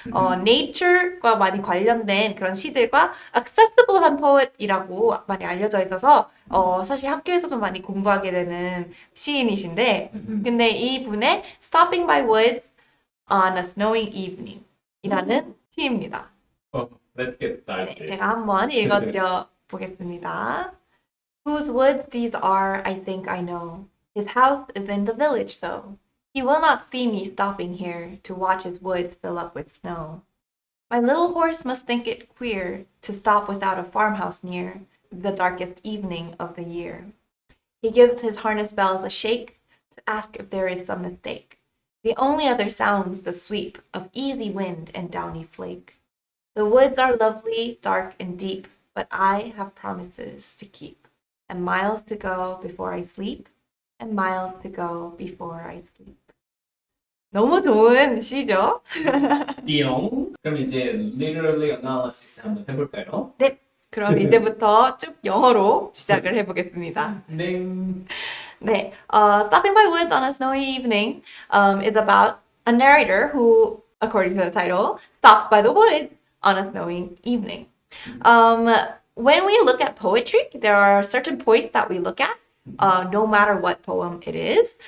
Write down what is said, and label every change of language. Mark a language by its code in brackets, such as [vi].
[ko] Nature과 많이 관련된 그런 시들과 [en] accessible한 poet이라고 [ko] 많이 알려져 있어서, 사실 학교에서도 많이 공부하게 되는 시인이신데, 근데 이 분의 Stopping by Woods on a Snowing Evening 이라는 시입니다. [en] Let's get started. [ko] 네, 제가 한번 읽어드려 보겠습니다. [en] Whose woods these are, I think I know. His house is in the village, though. He will not see me stopping here to watch his woods fill up with snow. My little horse must think it queer to stop without a farmhouse near the darkest evening of the year. He gives his harness bells a shake to ask if there is some mistake. The only other sound's the sweep of easy wind and downy flake. The woods are lovely, dark, and deep, but I have promises to keep, and miles to go before I sleep, and miles to go before I sleep. [ko] 너무 좋은 시죠? 띠용. 그럼 이제 [en] literally analysis [ko] 한번 해볼까요? 네, 그럼 이제부터 쭉 영어로 시작을 해보겠습니다. [en] 네, Stopping by Woods on a Snowy Evening is about a narrator who, according to the title, stops by the woods on a snowing evening. When we look at poetry, there are certain points that we look at, no matter what poem it is.